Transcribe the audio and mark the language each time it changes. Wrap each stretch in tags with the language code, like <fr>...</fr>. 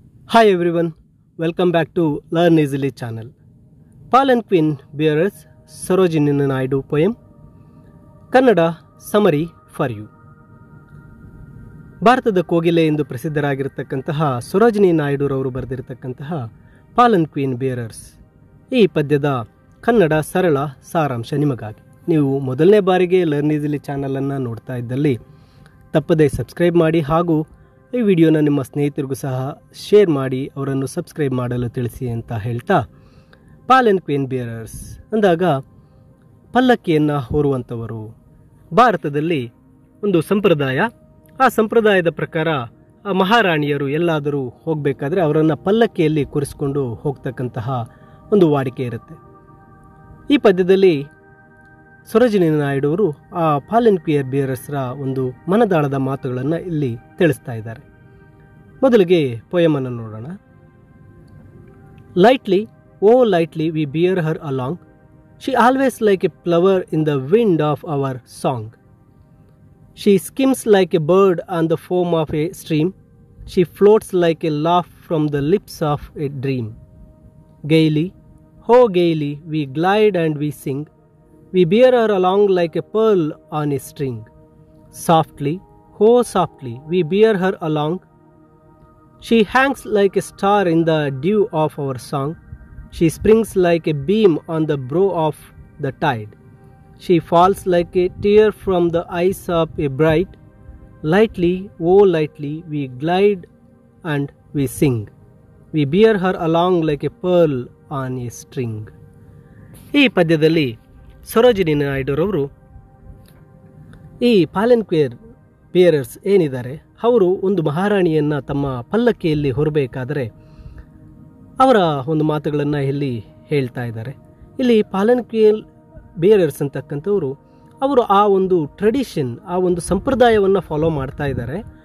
<en>Hi everyone, welcome back to Learn Easily channel. Palanquin Bearers Sarojini Naidu poem Kannada summary for you.</en> <kn>ಭಾರತದ ಕೋಗಿಲೆ ಎಂದು ಪ್ರಸಿದ್ಧರಾಗಿರತಕ್ಕಂತಹ Sarojini ನಾಯ್ಡುರವರು ಬರೆದಿರತಕ್ಕಂತಹ ಪಾಲನ್ಕ್ವೀನ್ bearers ಈ ಪದ್ಯದ ಕನ್ನಡ ಸರಳ ಸಾರಾಂಶ ನಿಮಗಾಗಿ. ನೀವು ಮೊದಲನೇ ಬಾರಿಗೆ ಲರ್ನ್ ಈಸಿಲಿ ಚಾನಲನ್ನು ನೋಡ್ತಾ ಇದ್ದಲ್ಲಿ ತಪ್ಪದೇ ಸಬ್ಸ್ಕ್ರೈಬ್ ಮಾಡಿ ಹಾಗೂ ಈ ವಿಡಿಯೋನ ನಿಮ್ಮ ಸ್ನೇಹಿತರಿಗೂ ಸಹ ಶೇರ್ ಮಾಡಿ ಅವರನ್ನು ಸಬ್ಸ್ಕ್ರೈಬ್ ಮಾಡಲು ತಿಳಿಸಿ ಅಂತ ಹೇಳ್ತಾ, ಪಾಲನ್ಕ್ವೀನ್ ಬೇರರ್ಸ್ ಅಂದಾಗ ಪಲ್ಲಕ್ಕಿಯನ್ನು ಹೊರುವಂಥವರು. ಭಾರತದಲ್ಲಿ ಒಂದು ಸಂಪ್ರದಾಯ, ಆ ಸಂಪ್ರದಾಯದ ಪ್ರಕಾರ ಆ ಮಹಾರಾಣಿಯರು ಎಲ್ಲಾದರೂ ಹೋಗಬೇಕಾದ್ರೆ ಅವರನ್ನು ಪಲ್ಲಕ್ಕಿಯಲ್ಲಿ ಕೂರಿಸಿಕೊಂಡು ಹೋಗ್ತಕ್ಕಂತಹ ಒಂದು ವಾಡಿಕೆ ಇರುತ್ತೆ. ಈ ಪದ್ಯದಲ್ಲಿ ಸರೋಜಿನಿ ನಾಯ್ಡು ಆ ಪಾಲನ್ಕ್ವೀನ್ ಬೇರರ್ಸ್ರ ಒಂದು ಮನದಾಳದ ಮಾತುಗಳನ್ನು ಇಲ್ಲಿ ತಿಳಿಸ್ತಾ ಇದ್ದಾರೆ. ಮೊದಲಿಗೆ ಪೊಯಮನ್ನು ನೋಡೋಣ.</kn> <en>Lightly, oh lightly we bear her along, she always like a flower in the wind of our song. She skims like a bird on the foam of a stream. She floats like a laugh from the lips of a dream. Gaily, oh gaily, we glide and we sing. We bear her along like a pearl on a string. Softly, oh softly, we bear her along. She hangs like a star in the dew of our song. She springs like a beam on the brow of the tide. She falls like a tear from the eyes of a bride. Lightly, oh lightly, we glide and we sing. We bear her along like a pearl on a string.</en> <kn>ಈ ಪದ್ಯದಲ್ಲಿ ಸರೋಜಿನಿ ನಾಯ್ಡುರವರು ಈ ಪಾಲನ್ಕ್ವೀನ್ bearers ಏನಿದ್ದಾರೆ ಅವರು ಒಂದು ಮಹಾರಾಣಿಯನ್ನು ತಮ್ಮ ಪಲ್ಲಕ್ಕಿಯಲ್ಲಿ ಹೊರಬೇಕಾದರೆ ಅವರ ಒಂದು ಮಾತುಗಳನ್ನು ಇಲ್ಲಿ ಹೇಳ್ತಾ ಇದ್ದಾರೆ. ಇಲ್ಲಿ ಪಾಲನ್ಕ್ವೀನ್ ಬೇರರ್ಸ್ ಅಂತಕ್ಕಂಥವರು ಅವರು ಆ ಒಂದು ಟ್ರೆಡಿಷನ್, ಆ ಒಂದು ಸಂಪ್ರದಾಯವನ್ನು ಫಾಲೋ ಮಾಡ್ತಾ ಇದ್ದಾರೆ.</kn>